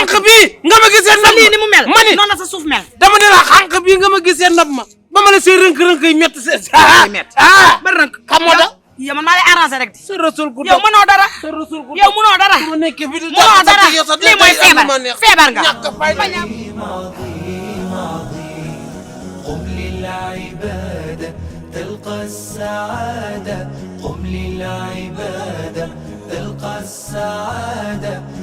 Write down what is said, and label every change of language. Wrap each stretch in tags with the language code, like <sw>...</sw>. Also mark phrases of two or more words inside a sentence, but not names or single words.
<wo>xànq bi nga ma gisee nopp lii ni mu mel ma ni noonu la sa suuf mel dama ne la xànq bi nga ma gisee nopp ma ba ma la see rënk-rënk yi métti ba rënk xam moo da yow man maa lay arrangé rek sa rasul gu yow mënoo dara sa rasul gu yow mënoo dara ma nekk fi di mënoo dara lii mooy feebar nga ñàkk fayda</wo> <ar>عظيم عظيم قم للعبادة تلقى السعادة قم للعبادة تلقى السعادة</ar>